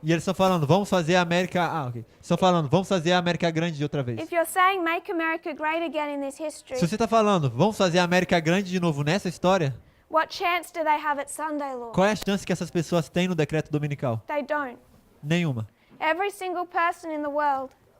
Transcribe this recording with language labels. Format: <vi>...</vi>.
<pt>e eles estão falando, vamos fazer a América, estão falando, vamos fazer a América grande de outra vez.</pt> <en>If you're saying make America great again in this history,</en> <pt>Se você está falando, vamos fazer a América grande de novo nessa história,</pt> <en>what chance do they have at Sunday law?</en> <pt>qual é a chance que essas pessoas têm no decreto dominical?</pt> <en>They don't.</en> <pt>Nenhuma.</pt> <en>Every single person in the world</en>